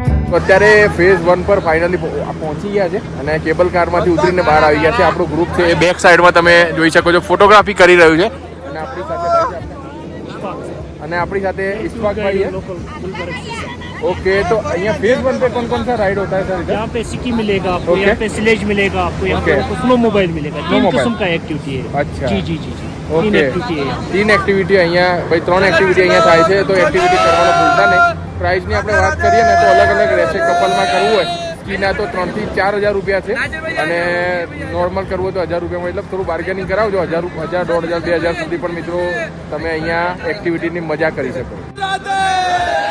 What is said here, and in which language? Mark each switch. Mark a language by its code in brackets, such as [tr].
[gu] તો અત્યારે ફેઝ 1 પર ફાઇનલી પહોંચી ગયા છે અને કેબલ કારમાંથી ઉતરીને બહાર આવી ગયા છે. આપણું ગ્રુપ છે એ બેક સાઈડમાં તમે જોઈ શકો છો ફોટોગ્રાફી કરી રહ્યું છે અને આપણી સાથે ઇસ્ફાકભાઈ है. [hi] ओके, तो यहाँ फेज 1 पे कौन कौन सा राइड होता है सर इधर? यहाँ पे सिक्की मिलेगा आपको, Okay. यहाँ पे स्लेज मिलेगा आपको, यहाँ पे Okay. आपको स्नो मोबाइल मिलेगा। 3 mobile. किस्म का एक्टिविटी है। अच्छा. जी जी जी जी 3 ओके, एक्टिविटी है यहाँ। [gu] 3 એક્ટિવિટી અહીંયા ભાઈ 3 એક્ટિવિટી અહીંયા થાય છે તો એક્ટિવિટી કરવાનું ભૂલતા નહીં. પ્રાઇસની આપણે વાત કરીએ ને તો અલગ અલગ રહેશે. કપલમાં કરવું હોય સ્કીના તો 3 થી 4,000 રૂપિયા છે અને નોર્મલ કરવું હોય તો 1,000 રૂપિયામાં, એટલે થોડું બાર્ગેનિંગ કરાવજો. 1,000, 1,500, 2,000 સુધી પણ મિત્રો તમે અહીંયા એક્ટિવિટીની મજા કરી શકો.